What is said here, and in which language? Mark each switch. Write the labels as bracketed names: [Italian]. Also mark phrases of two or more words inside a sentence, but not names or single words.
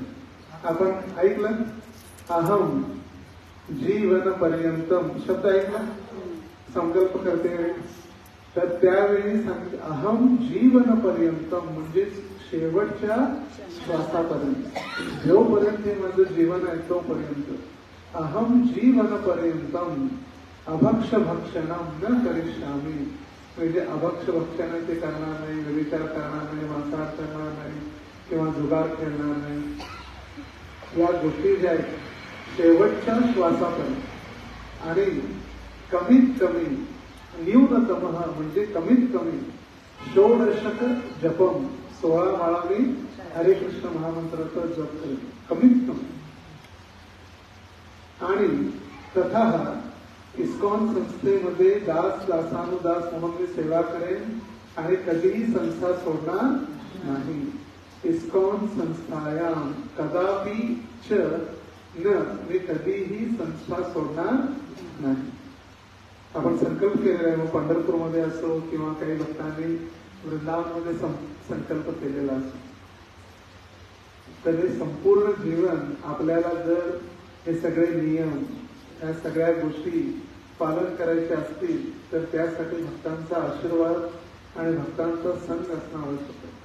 [Marathi] आपण ऐकलं [Sanskrit] अहम जीवन पर्यंतम [Marathi] शब्द ऐकला, संकल्प करते वेळी. तर त्यावेळी सांगितलं [Sanskrit] अहम जीवन पर्यंतम [Marathi] म्हणजे शेवटच्या श्वासापर्यंत, जोपर्यंत हे माझं जीवन आहे तोपर्यंत [Sanskrit] अहम जीवन पर्यंतम अभक्ष भक्षणम न करिष्यामी. [Marathi] म्हणजे अभक्ष भक्षण ते करणार नाही, व्यभिचार करणार नाही, मांसाहार करणार नाही किंवा जुगार खेळणार नाही. या गोष्टी ज्या आहेत शेवटच्या श्वासापर्यंत. आणि कमीत कमी न्यूनतम म्हणजे कमीत कमी [Sanskrit] षोडशक जपम [Marathi] 16 माळा मी हरे कृष्ण महामंत्राचा जप करेन कमीत कमी. आणि तथा इस्कॉन संस्थेमध्ये दास दासानुदास म्हणून मी सेवा करेन आणि कधीही संस्था सोडणार नाही. [Sanskrit] इस्कॉन संस्थायाम कदापि च न, [Marathi] मी कधीही संस्था सोडणार नाही. आपण संकल्प केलेला आहे, मग पंढरपूरमध्ये असो किंवा काही भक्तांनी वृंदावनमध्ये संकल्प केलेला असो. तर हे संपूर्ण जीवन आपल्याला जर हे सगळे नियम, या सगळ्या गोष्टी पालन करायचे असतील तर त्यासाठी भक्तांचा आशीर्वाद आणि भक्तांचा संग असणं आवश्यक आहे.